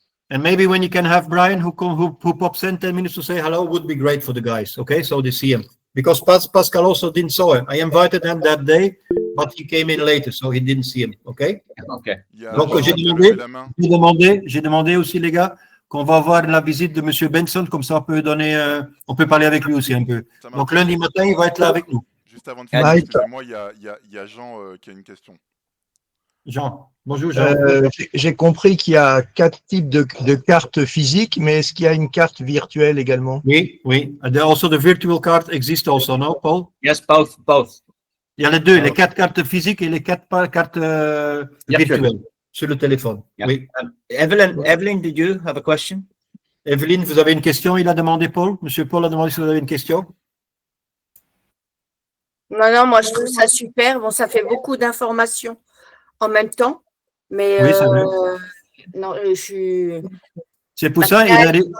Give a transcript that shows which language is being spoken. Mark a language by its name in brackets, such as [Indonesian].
[English] And maybe when you can have Brian who pops in 10 minutes to say hello would be great for the guys. Okay, so they see him. Because Pascal also didn't saw him. I invited him that day, but he came in later, so he didn't see him. Okay? Okay. [French] Il y a Donc, Jean j'ai qui a demandé- levé la main. J'ai demandé aussi, les gars, qu'on va voir la visite de Monsieur Benson, comme ça on peut parler avec lui aussi un peu. Ça marche. Donc lundi matin, il va être là avec nous. Juste avant de finir, Mike. excusez-moi, il y a Jean qui a une question. Jean, bonjour Jean. J'ai compris qu'il y a 4 types de cartes physiques, mais est-ce qu'il y a une carte virtuelle également? Oui. [English] And also the virtual card exists also, no, Paul? Yes, both. [French] Il y a les deux, les 4 cartes physiques et les 4 cartes virtuelles sur le téléphone. [English] Yeah. [French] Oui. [English] Evelyn, did you have a question? [French] Evelyne, vous avez une question? Il a demandé Paul. Monsieur Paul a demandé si vous avez une question. Non, moi, je trouve ça super. Bon, ça fait beaucoup d'informations en même temps. Mais Oui, c'est vrai. non, je suis. C'est pour ça, il a dit.